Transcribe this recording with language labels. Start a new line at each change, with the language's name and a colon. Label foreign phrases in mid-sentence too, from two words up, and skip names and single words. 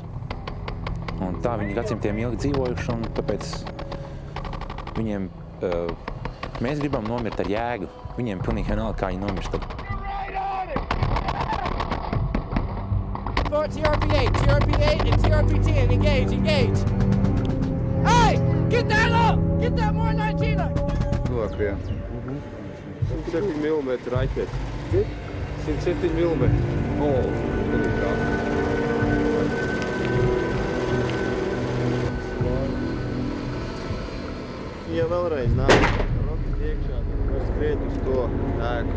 Latvian: Un tā viņi gadsimtiem ilgi dzīvojuši, un tāpēc viņiem, mēs gribam nomirt ar jēgu. Viņiem pilnīgi vienalga, kā viņi nomirst.
English: TRP-8, TRP-8, and TRP-10. Engage. Hey! Get that up! Get that more 19 up!
Latvian: Labie. 107 mm raķete. 107 mm. O, tā. Ja vēlreiz nāk roketi iekšā, tad var skriet uz to ēku.